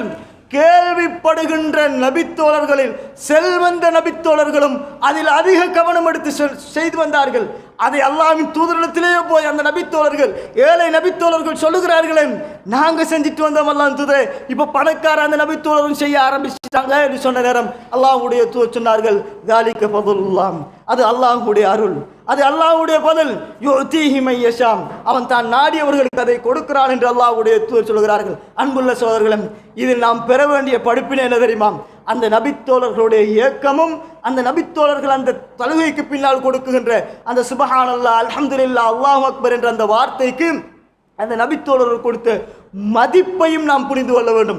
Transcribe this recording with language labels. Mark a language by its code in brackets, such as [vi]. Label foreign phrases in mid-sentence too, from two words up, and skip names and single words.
[ta] கேள்விப்படுகின்ற நபித்தோழர்களில் செல்வந்த நபித்தோழர்களும் அதில் அதிக கவனம் எடுத்து செய்து வந்தார்கள். அதை அல்லாஹ்வின் தூதரிடத்திலேயே போய் அந்த நபித்தோழர்கள், ஏழை நபித்தோழர்கள் சொல்லுகிறார்களே, நாங்க செஞ்சுட்டு வந்தோம் அல்லாஹ் தூதரே, இப்ப பணக்கார அந்த நபித்தோழரும் செய்ய ஆரம்பிச்சிட்டாங்க என்று சொன்ன நேரம் அல்லாஹ்வுடைய தூதர் சொன்னார்கள், [ar] ذَلِكَ فَضْلُ اللَّهِ, [ta] அது அல்லாஹ்வுடைய அருள், அது அல்லாஹ்வுடைய பதில். [ar] يؤتيه من يشاء, [ta] அவன் தான் நாடியவர்களுக்கு அதை கொடுக்கிறான் என்று அல்லாஹ்வுடைய தூதர் சொல்கிறார்கள். அன்புள்ள சகோதரர்களே, இதில் நாம் பெற வேண்டிய படிப்பினை என்ன தெரியுமா? அந்த நபித்தோழர்களுடைய இயக்கமும் அந்த நபித்தோழர்கள் அந்த தொழுகைக்கு பின்னால் கொடுக்குகின்ற அந்த [ar] سبحان الله، الحمد لله، الله أكبر [ta] என்ற அந்த வார்த்தைக்கு அந்த நபித்தோழர்கள் கொடுத்த மதிப்பையும் நாம் புரிந்து கொள்ள வேண்டும்.